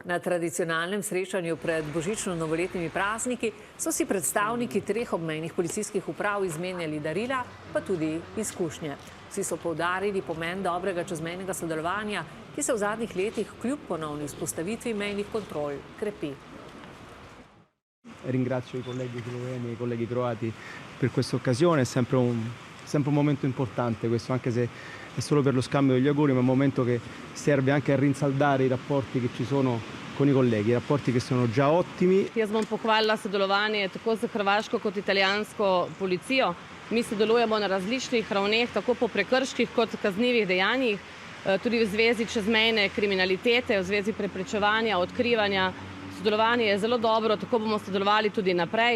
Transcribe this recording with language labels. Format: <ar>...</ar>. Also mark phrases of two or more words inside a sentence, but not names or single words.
<sl>Na tradicionalnem srečanju pred božično-novoletnimi prazniki so si predstavniki treh obmejnih policijskih uprav izmenjali darila, pa tudi izkušnje. Vsi so poudarili pomen dobrega čezmejnega sodelovanja, ki se v zadnjih letih kljub ponovni vzpostavitvi mejnih kontrol krepi.</sl> <it>Ringrazio i colleghi sloveni e i colleghi croati per questa occasione, è sempre un momento importante questo, anche se è solo per lo scambio degli auguri, ma è un momento che serve anche a rinsaldare i rapporti che ci sono con i colleghi, rapporti che sono già ottimi.</it> <sl>Jaz bom pohvalila sodelovanje tako z hrvaško kot italijansko policijo. Mi sodelujemo na različnih ravneh, tako po prekrških kot kaznivih dejanjih, tudi v zvezi čezmejne kriminalitete, v zvezi preprečevanja, odkrivanja. Sodelovanje je zelo dobro, tako bomo sodelovali tudi naprej.</sl>